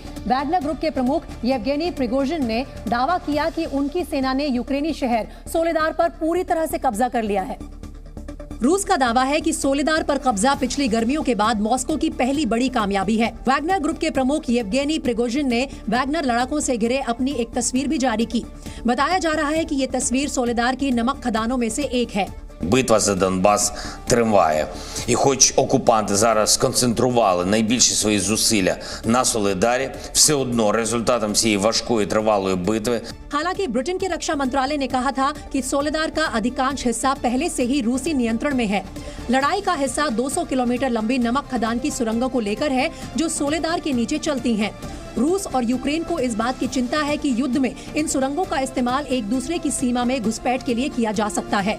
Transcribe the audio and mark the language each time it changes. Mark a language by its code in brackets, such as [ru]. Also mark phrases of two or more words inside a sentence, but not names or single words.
[hi] वैगनर ग्रुप के प्रमुख येवगेनी प्रिगोजिन ने दावा किया कि उनकी सेना ने यूक्रेनी शहर सोलेदार पर पूरी तरह से कब्जा कर लिया है। रूस का दावा है कि सोलेदार पर कब्जा पिछली गर्मियों के बाद मॉस्को की पहली बड़ी कामयाबी है। वैगनर ग्रुप के प्रमुख येवगेनी प्रिगोजिन ने वैगनर लड़ाकों से घिरे अपनी एक तस्वीर भी जारी की। बताया जा रहा है कि ये तस्वीर सोलेदार की नमक खदानों में से एक है। [uk] Битва за Донбас триває. І хоч окупанти зараз сконцентрували найбільші свої зусилля на Солидарі, все одно результатом цієї важкої тривалої битви. [hi] हालांकि ब्रिटेन के रक्षा मंत्रालय ने कहा था कि सोलेदार का अधिकांश हिस्सा पहले से ही रूसी नियंत्रण में है। लड़ाई का हिस्सा 200 किलोमीटर लंबी नमक खदान की सुरंगों को लेकर है, जो सोलेदार के नीचे चलती हैं। रूस और यूक्रेन को इस बात की चिंता है कि युद्ध में इन सुरंगों का इस्तेमाल एक दूसरे की सीमा में घुसपैठ के लिए किया जा सकता है।